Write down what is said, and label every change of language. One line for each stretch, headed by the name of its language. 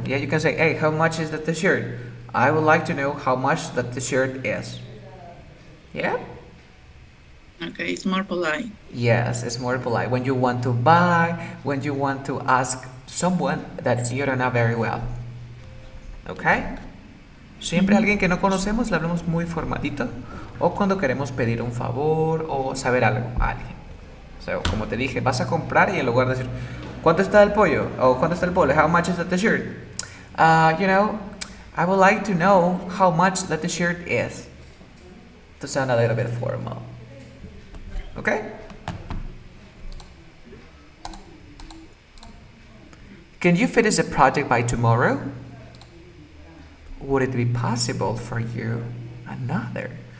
English: Yeah, you can say, hey, how much is the t-shirt? I would like to know how much the t-shirt is. Yeah? Okay, it's more polite. Yes, it's more polite. When you want to buy, when you want to ask someone that you don't know very well. Okay?
Spanish: Siempre alguien que no conocemos le hablamos muy formalito. O cuando queremos pedir un favor o saber algo a alguien. O sea, como te dije, vas a comprar y en lugar de decir, ¿cuánto está el pollo? O ¿cuánto está el polo?
English: How much is the t-shirt? You know, I would like to know how much the t-shirt is. To sound a little bit formal. Okay? Can you finish the project by tomorrow? Would it be possible for you? Another.